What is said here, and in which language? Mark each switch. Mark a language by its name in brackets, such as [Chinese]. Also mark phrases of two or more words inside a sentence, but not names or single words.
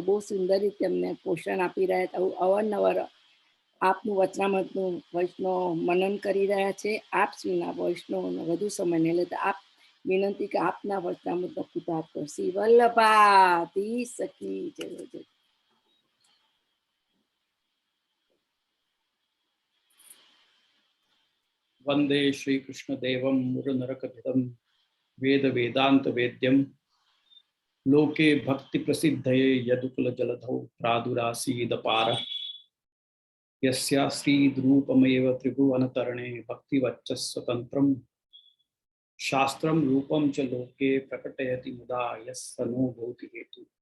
[Gujarati] બહુ સુંદર રીતે અમને પોષણ આપી રહ્યા હતા. અવારનવાર આપનું વચનામૃતનું વૈષ્ણવ મનન કરી રહ્યા છે. આપ શ્રીના વૈષ્ણવનો વધુ સમય નહીં લેતા આપ વિનંતી કે આપના વચનામૃતનો કૃતાર્થ કરો. શ્રી વલ્લભાધીશ કી જય જય. [Sanskrit] वंदे श्रीकृष्ण देवं मुरनरकथितं वेद वेदांत वेद्यं लोके भक्ति प्रसिद्धये यदुकुल जलधौ प्रादुरासीदपार यस्या श्रीरूपमेव त्रिभुवनतरणे भक्तिवच्च स्वतन्त्रं शास्त्रं रूपं च लोके प्रकटयति मुदा यस्य नो भूति हेतु